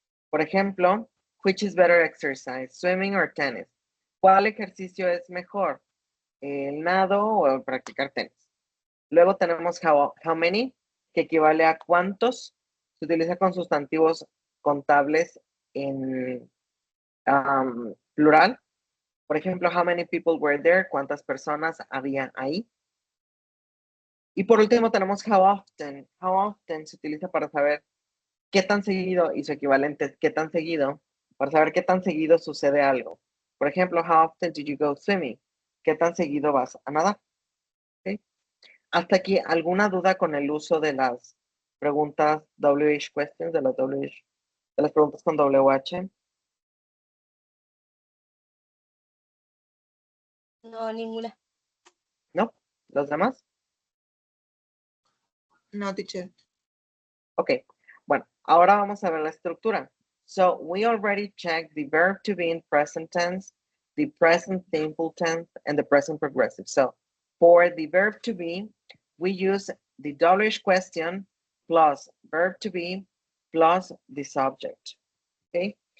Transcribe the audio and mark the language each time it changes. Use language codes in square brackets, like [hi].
[es] Por ejemplo, [en] which is better exercise, swimming or tennis? [es] ¿Cuál ejercicio es mejor? ¿El nado o el practicar tenis? Luego tenemos [en] how many, [es] que equivale a cuántos. Se utiliza con sustantivos contables en plural. Por ejemplo, [en] how many people were there? [es] ¿Cuántas personas había ahí? Y por último tenemos [en] how often. How often [es] se utiliza para saber qué tan seguido, y su equivalente es qué tan seguido, para saber qué tan seguido sucede algo. Por ejemplo, [en] how often did you go swimming? [es] ¿Qué tan seguido vas a nadar? ¿Okay? Hasta aquí, ¿alguna duda con el uso de las preguntas WH questions, de las preguntas con WH? No, ninguna. ¿No? ¿Los demás? No, teacher. Ok, bueno, ahora vamos a ver la estructura. [en] So, we already checked the verb to be in present tense, the present simple tense, and the present progressive. So, for the verb to be, we use the WH question plus verb to be plus the subject, okay?